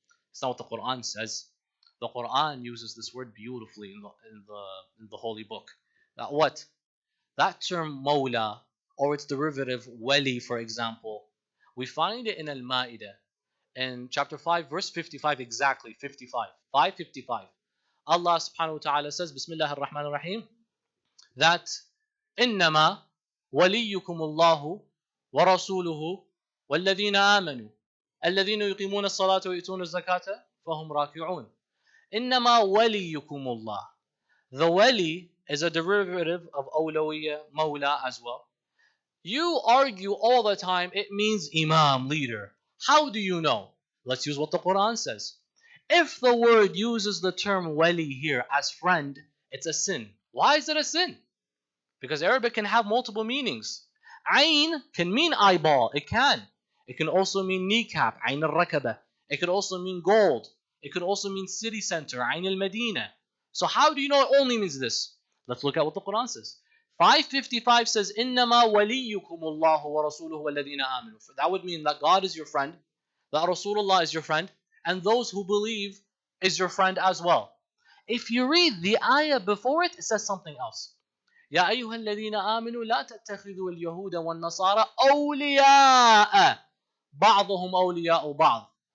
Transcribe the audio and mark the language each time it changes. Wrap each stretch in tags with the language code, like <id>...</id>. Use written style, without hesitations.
<en>It's not what the Quran says. The Quran uses this word beautifully in the Holy Book. That what? That term Mawla, or its derivative Wali, for example, we find it in Al-Ma'idah, in chapter 5, verse 55, exactly, 55, 555. Allah subhanahu wa ta'ala says, Bismillah ar-Rahman ar-Rahim, that</en> <ar>إِنَّمَا وَلِيُّكُمُ اللَّهُ وَرَسُولُهُ وَالَّذِينَ آمَنُوا الَّذِينَ يُقِيمُونَ الصَّلَاةَ وَيُؤْتُونَ الزَّكَاةَ فَهُمْ رَاكِعُونَ. إِنَّمَا وَلِيُّكُمُ اللَّهُ.</ar> <en>The wali is a derivative of awlawiyya, mawla as well. You argue all the time it means imam, leader. How do you know? Let's use what the Quran says. If the word uses the term wali here as friend, it's a sin. Why is it a sin? Because Arabic can have multiple meanings. Ayn can mean eyeball. It can. It can also mean kneecap, ayn al-rakaba. It could also mean gold. It could also mean city center, ayn al-Madina. So how do you know it only means this? Let's look at what the Quran says. 555 says,</en> <ar>إِنَّمَا وَلِيُّكُمُ اللَّهُ وَرَسُولُهُ وَالَّذِينَ آمَنُوا.</ar> <en>That would mean that God is your friend, that Rasulullah is your friend, and those who believe is your friend as well. If you read the ayah before it, it says something else.</en> <ar>يَا أَيُّهَا الَّذِينَ آمَنُوا لَا تَتَّخِذُوا الْيَهُودَ وَالنَّصَارَى أَوْلِيَاءَ بَعْضُهُمْ أَوْلِيَاءُ بَعْضٍ</ar>